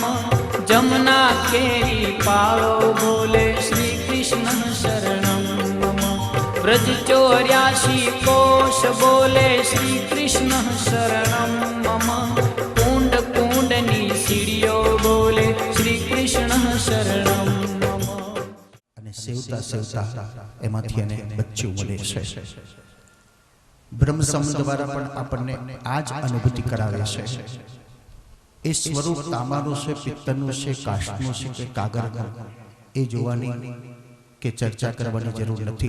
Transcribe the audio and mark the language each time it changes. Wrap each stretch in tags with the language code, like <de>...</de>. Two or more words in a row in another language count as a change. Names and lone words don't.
<gu>જમુના કેરી પાળો બોલે</gu> <sa>श्री कृष्ण शरणं मम</sa> <gu>બ્રજ 84 કોશ બોલે</gu> <sa>श्री कृष्ण शरणं मम</sa> <gu>કુંડ કુંડની સીઢિયો બોલે</gu> <sa>श्री कृष्ण शरणं मम।</sa> <gu>અને સેવતા સેવતા એમાંથી એને બચ્ચું મળે છે. બ્રહ્મ સંબંધ દ્વારા પણ આપણને આ જ અનુભૂતિ કરાવે છે. એ સ્વરૂપ તાંબાનું છે, પિત્તળનું છે, કાષ્ઠનું છે કે કાગળનું, એ જોવાની કે ચર્ચા કરવાની જરૂર નથી.</gu>